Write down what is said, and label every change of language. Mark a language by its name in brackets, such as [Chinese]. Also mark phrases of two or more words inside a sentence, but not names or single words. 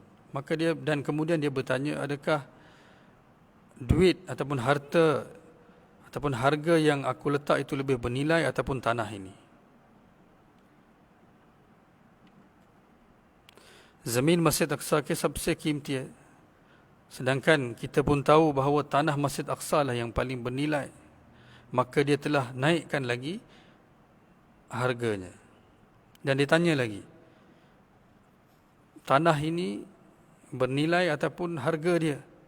[Malay] Maka kemudian dia bertanya, adakah duit ataupun harta ataupun harga yang aku letak itu lebih bernilai ataupun tanah ini? [Hindi] ज़मीन Masjid Aqsa के सबसे कीमती है, [Malay] sedangkan kita pun tahu bahawa tanah Masjid Aqsa lah yang paling bernilai. Maka dia telah naikkan lagi harganya. Dan ditanya lagi, tanah ini bernilai ataupun harga dia?